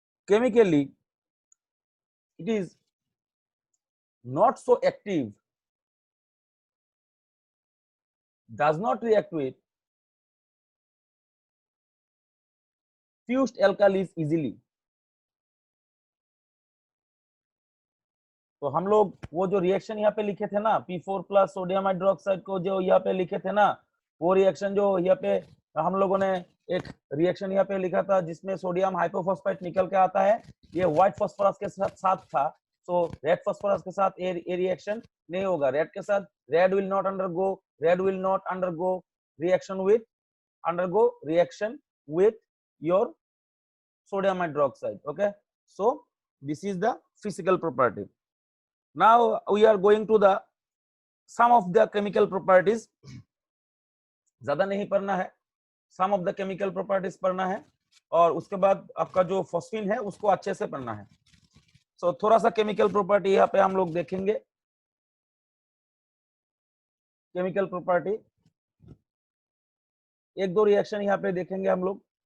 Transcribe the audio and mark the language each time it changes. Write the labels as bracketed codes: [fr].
[en] Chemically it is not so active, does not react with fused alkalis easily। [hi] तो हम लोग वो जो रिएक्शन यहाँ पे लिखे थे ना, P4 प्लस सोडियम हाइड्रोक्साइड को जो यहाँ पे लिखे थे ना, वो रिएक्शन जो यहाँ पे हम लोगों ने एक रिएक्शन यहाँ पे लिखा था जिसमें सोडियम हाइपोफॉस्फेट निकल के आता है, ये व्हाइट फास्फोरस के साथ था। सो रेड फास्फोरस के साथ ये रिएक्शन नहीं होगा, रेड के साथ [en] Red will not undergo reaction with your sodium hydroxide। Okay, so this is the physical property। Now we are going to the some of the chemical properties। [hi] ज्यादा नहीं पढ़ना है, [en] some of the chemical properties [hi] पढ़ना है, और उसके बाद आपका जो फॉस्फीन है उसको अच्छे से पढ़ना है। सो थोड़ा सा केमिकल प्रॉपर्टी यहाँ पे हम लोग देखेंगे। केमिकल प्रॉपर्टी एक दो रिएक्शन यहाँ पे देखेंगे हम लोग।